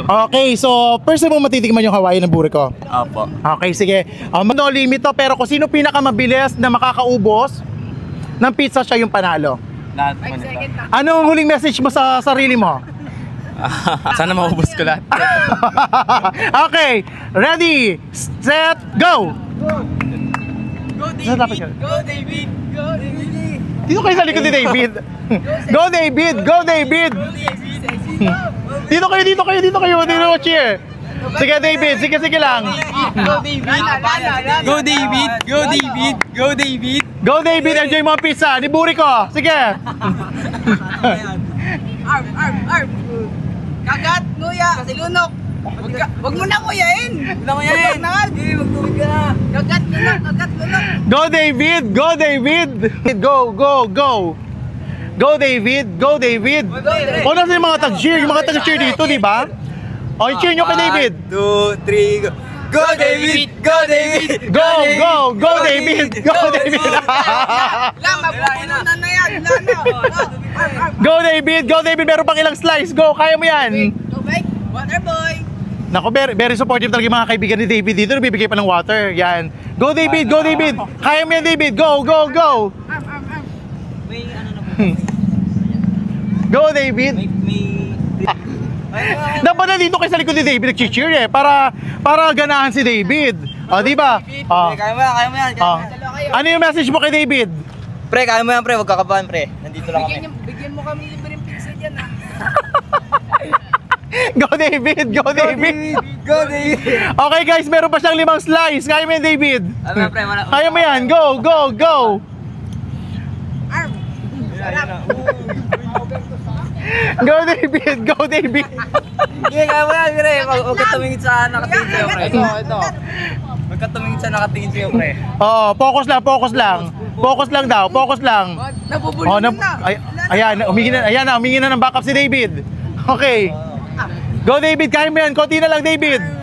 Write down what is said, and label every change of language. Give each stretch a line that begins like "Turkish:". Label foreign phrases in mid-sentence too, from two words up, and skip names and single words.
Filipino: Okay, so first mo matitikman yung Hawaii ng buriko. Opo. Okay, sige.
English: No limit
Filipino: to, pero kung sino pinakamabilis na makakaubos ng pizza, siya yung panalo. Lahat mo nito. Anong huling message mo sa sarili mo? Sana maubos ko lahat.
English: Okay, ready, set, go! Go, David! Go, David! Go, David!
Filipino: Dito kayo sa likod ni David. Go, David! Dito kayo. Dito cheer. Sige, David. Sige lang.
English: Go, David! Go, David! Go, David! Go, David!
Filipino: Go, David! Enjoy mo ang pizza. Ni Buriko. Sige. Arm! Kagat, nguya, silunok. Wag mo na nguyain! Wag na! Magtubig ka na! Kagat, lunok!
English: Go, David! Go, David!
Filipino: O, nasa yung mga tag-cheer? Yung mga tag-cheer dito, di ba? O, cheer nyo kay David.
English: 1, 2, 3, go! Go, David! Go, David! Go, David!
Filipino: Mabubulunan na yan!
English: Go,
Filipino: David! Meron pang ilang slice. Go, kaya mo yan. Tubig!
English: Water boy!
Filipino: Nako,
English: very supportive
Filipino: talaga yung mga kaibigan ni David dito. Nabibigay pa ng water. Yan. Go, David! Kaya mo yan, David. Go! Arm! May ano na po.
English: Go, David!
Filipino: Dapat na dito kayo sa likod ni David nag-cheer eh. Para ganahan si David. O, di ba? Kaya mo yan. Ano yung message mo kay David? Pre, kaya mo yan, pre. Huwag kakabahan, pre. Nandito lang kami. Bigyan mo kami libreng pizza dyan, ha?
English: Go, David! Go, David! Okay, guys,
Filipino: meron pa siyang 5 slice. Kaya mo yan, David? Ano, pre? Kaya mo yan.
English: Go! Arm! Go, David!
Filipino: Hindi, kaya mo yan, pre. Huwag ka tumingin sa nakatingin sa'yo, pre. Ito. Huwag ka tumingin sa nakatingin sa'yo, pre. Oo, focus lang. Focus lang. Nabubulunan na! Ayan, humingi na ng backup si David. Okay. Go, David, kaya mo yan. Konti na lang, David.